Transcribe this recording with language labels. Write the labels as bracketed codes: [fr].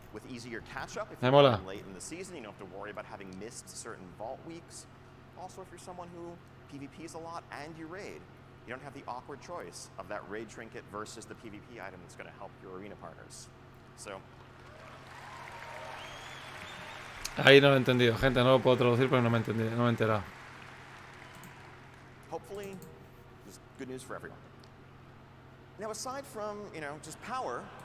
[en] With easier catch-up if [es] Me [en] you're [es] mola. [en] running late in the season, you don't have to worry about having missed certain vault weeks. Also, if you're someone who PvPs a lot and you raid, you don't have the awkward choice of that raid trinket versus the PvP item that's going to help your arena partners. So, [es] Ahí no lo he entendido, gente. No lo puedo traducir porque no me he entendido, no me he enterado. [en] hopefully, just good news for everyone. Now, aside from, just power,